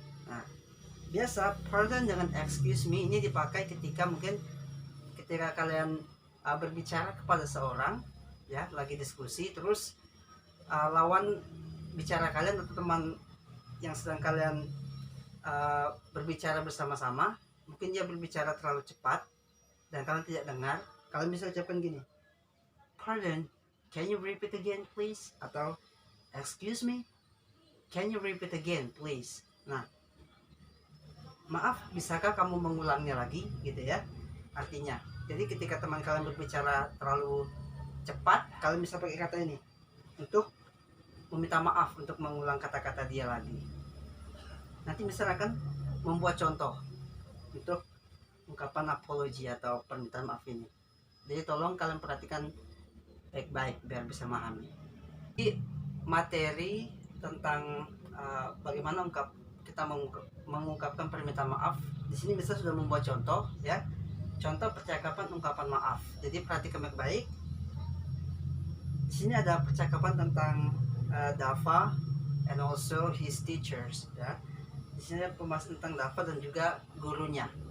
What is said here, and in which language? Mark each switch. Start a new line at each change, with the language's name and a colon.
Indonesian: Nah, biasa pardon dengan excuse me ini dipakai ketika mungkin ketika kalian berbicara kepada seorang ya, lagi diskusi, terus lawan bicara kalian atau teman yang sedang kalian berbicara bersama-sama, mungkin dia berbicara terlalu cepat dan kalian tidak dengar. Kalian bisa ucapkan gini,
English: pardon, can you repeat again please? Atau excuse me, can you repeat again please?
Indonesian: Nah, maaf, bisakah kamu mengulangnya lagi gitu ya, artinya. Jadi ketika teman kalian berbicara terlalu cepat, kalian bisa pakai kata ini untuk meminta maaf, untuk mengulang kata-kata dia lagi. Nanti misalnya akan membuat contoh untuk ungkapan apology atau permintaan maaf ini. Jadi tolong kalian perhatikan baik-baik biar bisa memahami. Di materi tentang bagaimana kita mengungkapkan permintaan maaf, di sini bisa sudah membuat contoh ya. Contoh percakapan ungkapan maaf. Jadi perhatikan baik-baik. Di sini ada percakapan tentang Dafa
English: and also his teachers
Indonesian: ya. Di sini ada pembahasan tentang Dafa dan juga gurunya.